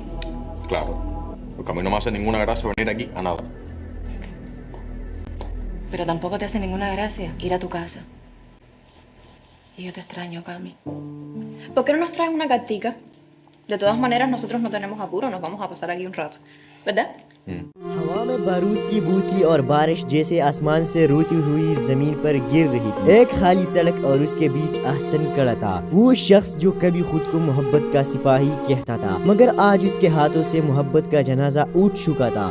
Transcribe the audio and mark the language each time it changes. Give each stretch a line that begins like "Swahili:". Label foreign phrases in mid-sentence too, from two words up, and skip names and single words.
Spanish: Claro, porque a mí no me hace ninguna gracia venir aquí a nada. Pero tampoco te hace ninguna gracia ir a tu casa. Y yo te extraño, Cami. ¿Por qué no nos traes una cartica? De todas maneras, nosotros no tenemos apuro, nos vamos a pasar aquí un rato. ¿Verdad?
Hindi: हवा में बारूद की बू थी और बारिश जैसे आसमान से रोती हुई जमीन पर गिर रही थी। एक खाली सड़क और उसके बीच अहसन खड़ा था, वो शख्स जो कभी खुद को मोहब्बत का सिपाही कहता था, मगर आज उसके हाथों से मोहब्बत का जनाजा उठ चुका था।